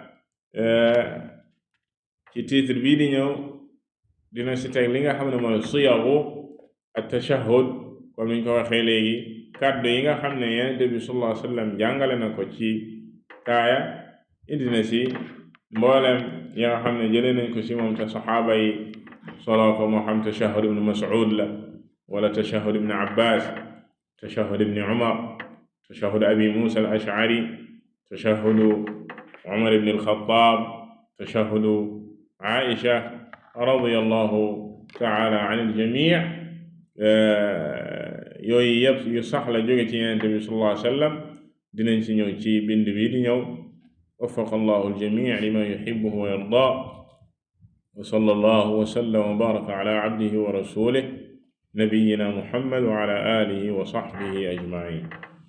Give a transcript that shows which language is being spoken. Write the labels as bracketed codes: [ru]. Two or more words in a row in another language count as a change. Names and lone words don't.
[wo] ci titre bii di ñëw dina ci teg li nga xam ne mooy siyagu at-tashahhud comme niñ ko waxee léegi kàddu yi nga xam ne Yonent bi [ar] صلى الله عليه وسلم [wo] jàngale na ko ci taaya indi na ci mboolem yi nga xam ne jëlee nañ ko ci moom te saxaaba yi solo ko moo xam [ar] تشهد ابن مسعود [wo] la wala [ar] تشهد ابن عباس تشهد ابن عمر تشهد أبي موسى الأشعري تشهد عمر بن الخطاب تشهد عائشة رضي الله تعالى عن الجميع' [wo] yooyu yëpp yu sax la jóge ci Yonent bi [ar] صلى الله عليه وسلم [wo] dinañ ci ñëw ci bind bi di ñëw [ar] وفق الله الجميع لما يحبه ويرضى وصلى الله وسلم وبارك على عبده ورسوله نبينا محمد وعلى آله وصحبه أجمعين